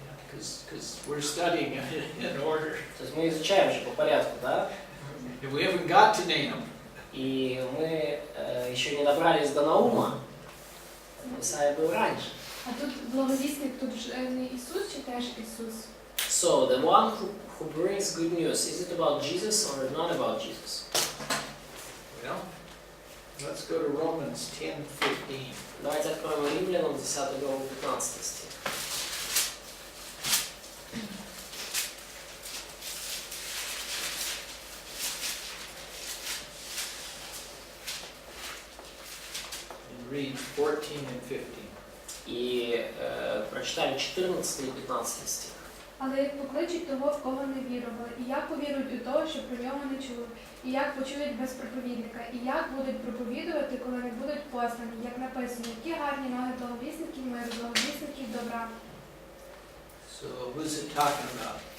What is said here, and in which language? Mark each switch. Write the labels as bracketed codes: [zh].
[en] Because we're studying it in order. [ru] То есть мы изучаем же по порядку, да? [en] If we haven't got to Nahum, [ru] И мы еще не добрались до Наума. Исаия был раньше. А тут благовестник, тут же не Иисус, читаешь Иисус. [en] So, the one who brings good news, is it about Jesus or not about Jesus? well, let's go to Romans 10:15. [ru] Давайте откроем Римлянам 10 главу 15 стих. [en] read 14 and 15. [ru] И прочитали 14 и 15 стих. [uk] Але як покличуть того, в кого не вірували, і як повірують у того, що про нього не чули, і як почують без проповідника, і як будуть проповідувати, коли не будуть послані, як написано, які гарні ноги благовісників миру, благовісників добра. [en] So who's it talking about?